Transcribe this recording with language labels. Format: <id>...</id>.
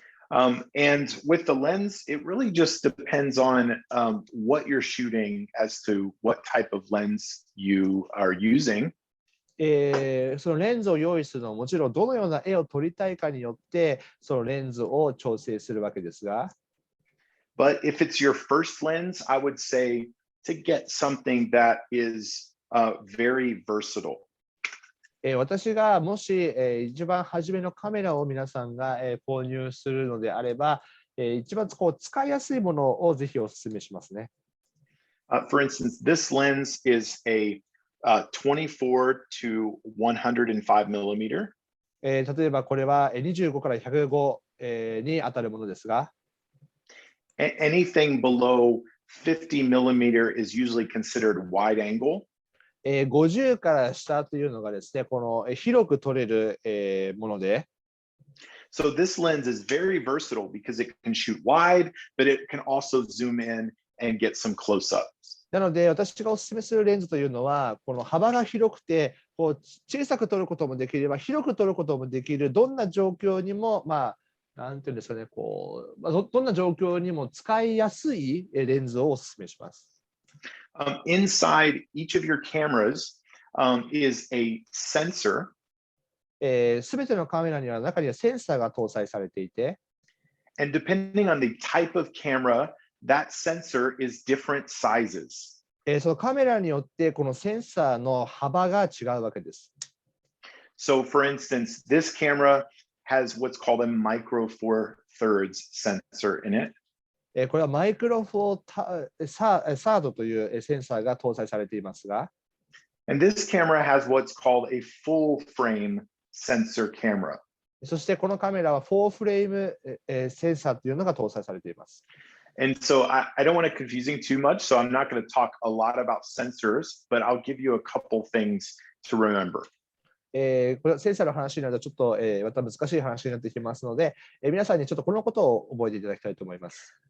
<en>And with the lens, it really just depends on what you're shooting as to what type of lens you are using.</en> <ja>そのレンズを用意するのはもちろんどのような絵を撮りたいかによってそのレンズを調整するわけですが。</ja> <en>But if it's your first lens, I would say to get something that is very versatile.</en> <ja>私がもし一番初めのカメラを皆さんが購入するのであれば、一番こう使いやすいものをぜひお勧めしますね。</ja> <en>For instance, this lens is a 24 to 105 millimeter.</en> <ja>例えばこれは25から105に当たるものですが。</ja> <en>Anything below 50 millimeter is usually considered wide angle.</en> <ja>50から下というのがですね、この広く撮れるもので。</ja> <en>So this lens is very versatile because it can shoot wide, but it can also zoom in and get some close-ups.</en> <ja>なので私がお勧めするレンズというのは、この幅が広くて、こう小さく撮ることもできれば、広く撮ることもできる、どんな状況にも、なんていうんですかね、どんな状況にも使いやすいレンズをお勧めします。</ja> <en>Inside each of your cameras is a sensor.</en> <ja>すべてのカメラには中にはセンサーが搭載されていて、</ja> <en>And depending on the type of camera, that sensor is different sizes.</en> <ja>そのカメラによってこのセンサーの幅が違うわけです。</ja> <en>So for instance, this camera has what's called a micro four thirds sensor in it.</en> <ja>これはマイクロフォーサードというセンサーが搭載されていますが、</ja> <en>And this camera has what's called a full frame sensor camera.</en> <ja>そしてこのカメラは4フレームセンサーというのが搭載されています。</ja> <en>And so I don't want to confusing too much, so I'm not going to talk a lot about sensors, but I'll give you a couple things to remember.</en> <ja>これセンサーの話になるとちょっとまた難しい話になってきますので、皆さんにちょっとこのことを覚えていただきたいと思います。</ja>